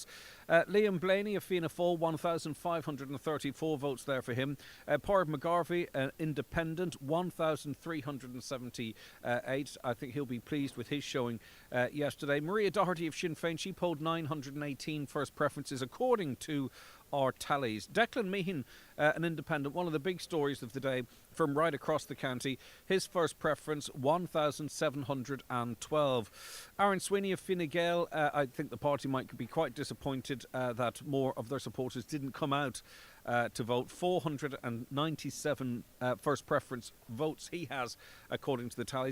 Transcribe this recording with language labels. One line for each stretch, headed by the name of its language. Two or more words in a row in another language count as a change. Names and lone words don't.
English: Liam Blaney of Fianna Fáil, 1,534 votes there for him. Pádraig McGarvey, Independent, 1,378. I think he'll be pleased with his showing yesterday. Maria Doherty of Sinn Féin, she polled 918 first preferences according to our tallies. Declan Meehan, an Independent, one of the big stories of the day from right across the county. His first preference, 1,712. Aaron Sweeney of Fine Gael, I think the party might be quite disappointed that more of their supporters didn't come out to vote. 497 first preference votes he has, according to the tallies.